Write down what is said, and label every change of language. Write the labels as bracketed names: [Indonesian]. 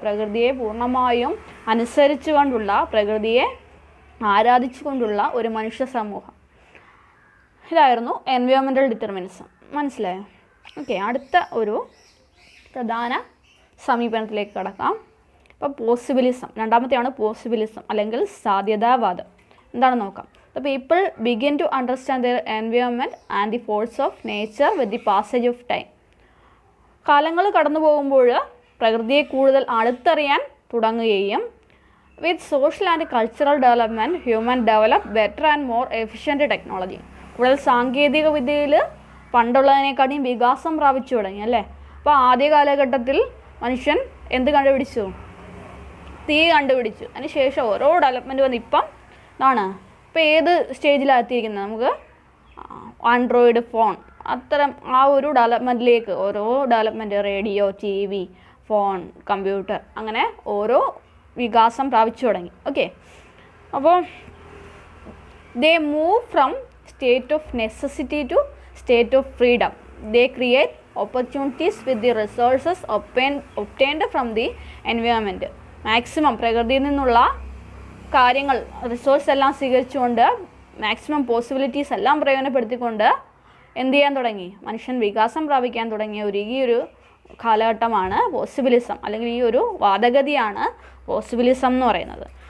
[Malayalam] പ്രകൃതിയെ പൂർണ്ണമായും അനുസരിച്ചുകൊണ്ടുള്ള, പ്രകൃതിയെ ആരാധിച്ചുകൊണ്ടുള്ള ഒരു മനുഷ്യ സമൂഹം, ഇതായിരുന്നു എൻവയോൺമെൻറ്റൽ ഡിറ്റർമിനിസം. മനസ്സിലായോ? ഓക്കെ, അടുത്ത ഒരു പ്രധാന സമീപനത്തിലേക്ക് കടക്കാം. ഇപ്പോൾ പോസിബിലിസം, രണ്ടാമത്തെയാണ് പോസിബിലിസം അല്ലെങ്കിൽ സാധ്യതാവാദം. എന്താണെന്ന് നോക്കാം. [English] The people begin to understand their environment and the force of nature with the passage of time. [Malayalam] കാലങ്ങൾ കടന്നു പോകുമ്പോൾ പ്രകൃതിയെ കൂടുതൽ അടുത്തറിയാൻ തുടങ്ങുകയും [English] with social and cultural development, human develop better and more efficient technology. [Malayalam] കൂടുതൽ സാങ്കേതിക വിദ്യയിൽ പണ്ടുള്ളതിനെക്കാട്ടിയും വികാസം പ്രാപിച്ചു തുടങ്ങി, അല്ലേ. അപ്പോൾ ആദ്യ കാലഘട്ടത്തിൽ മനുഷ്യൻ എന്ത് കണ്ടുപിടിച്ചു? തീ കണ്ടുപിടിച്ചു. അതിന് ശേഷം ഓരോ ഡെവലപ്മെൻറ്റ് വന്ന് ഇപ്പം എന്താണ്, ഇപ്പോൾ ഏത് സ്റ്റേജിലാണ് എത്തിയിരിക്കുന്നത്? നമുക്ക് ആൻഡ്രോയിഡ് ഫോൺ, അത്തരം ആ ഒരു ഡെവലപ്മെൻറ്റിലേക്ക് ഓരോ development, radio, TV, phone, computer, അങ്ങനെ ഓരോ വികാസം പ്രാപിച്ചു തുടങ്ങി. [English] Okay, അപ്പോൾ they move from state of necessity to state of freedom. they create opportunities with the resources obtained from the environment. [Malayalam] Maximum പ്രകൃതിയിൽ നിന്നുള്ള കാര്യങ്ങൾ റിസോഴ്സ് എല്ലാം സ്വീകരിച്ചുകൊണ്ട് മാക്സിമം പോസിബിലിറ്റീസ് എല്ലാം പ്രയോജനപ്പെടുത്തിക്കൊണ്ട് എന്ത് ചെയ്യാൻ തുടങ്ങി, മനുഷ്യൻ വികാസം പ്രാപിക്കാൻ തുടങ്ങിയ ഈ ഒരു കാലഘട്ടമാണ് പോസിബിലിസം, അല്ലെങ്കിൽ ഈ ഒരു വാദഗതിയാണ് പോസിബിലിസം എന്ന് പറയുന്നത്.